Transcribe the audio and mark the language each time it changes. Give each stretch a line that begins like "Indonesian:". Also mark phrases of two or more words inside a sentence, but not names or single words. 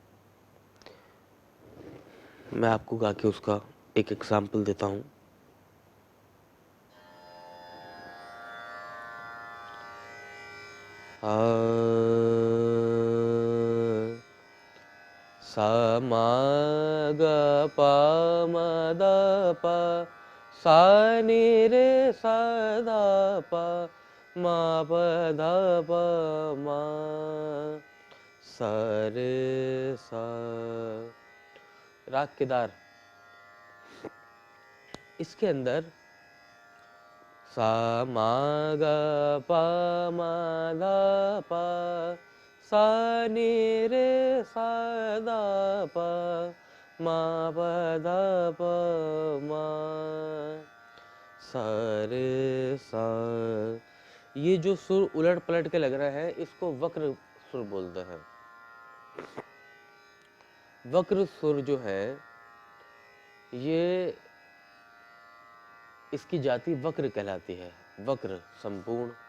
Hindi: मैं आपको गा के उसका एक एग्जाम्पल देता हूँ। सा मा ग प म द प सा नि रे सा द प म प ध प म सा रे सा। राग केदार, इसके अंदर सा मा ग प म ध प सा नि रे सा द प म प ध प म सा रे सा। ये जो सुर उलट पलट के लग रहा है इसको वक्र सुर बोलते हैं। वक्र सुर जो है ये इसकी जाति वक्र कहलाती है, वक्र संपूर्ण।